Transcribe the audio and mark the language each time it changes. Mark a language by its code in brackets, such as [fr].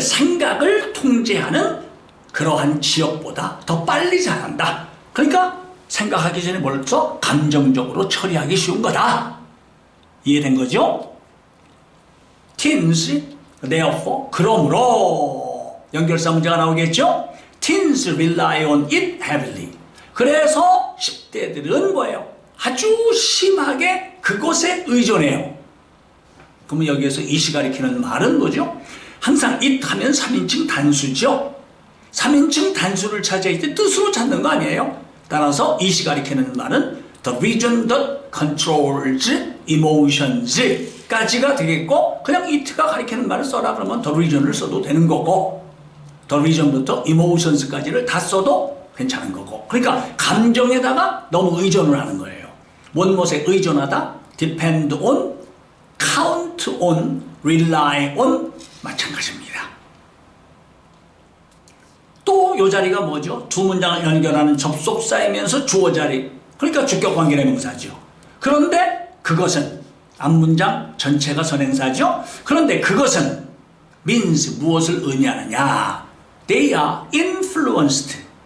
[ko] 생각을 통제하는 그러한 지역보다 더 빨리 자란다. 그러니까 생각하기 전에 벌써 감정적으로 처리하기 쉬운 거다. 이해된 거죠? [en] Teens, therefore, [ko] 그러므로 연결사 문제가 나오겠죠? [en] Teens rely on it heavily. [ko] 그래서 10대들은 뭐예요? 아주 심하게 그것에 의존해요. 그러면 여기에서 it이 가리키는 말은 뭐죠? 항상 it 하면 3인칭 단수죠? 3인칭 단수를 찾아야 때 뜻으로 찾는 거 아니에요? 따라서 it이 가리키는 말은 the region that controls emotions 까지가 되겠고 그냥 it가 가리키는 말을 써라 그러면 the region을 써도 되는 거고 the region부터 emotions까지를 다 써도 괜찮은 거고 그러니까 감정에다가 너무 의존을 하는 거예요. 무엇에 의존하다? [en] depend on, count on, rely on [ko] 마찬가지입니다. 또 이 자리가 뭐죠? 두 문장을 연결하는 접속사이면서 주어 자리 그러니까 주격관계의 명사죠. 그런데 그것은 앞문장 전체가 선행사죠. 그런데 그것은 means 무엇을 의미하느냐? [en] They are influenced.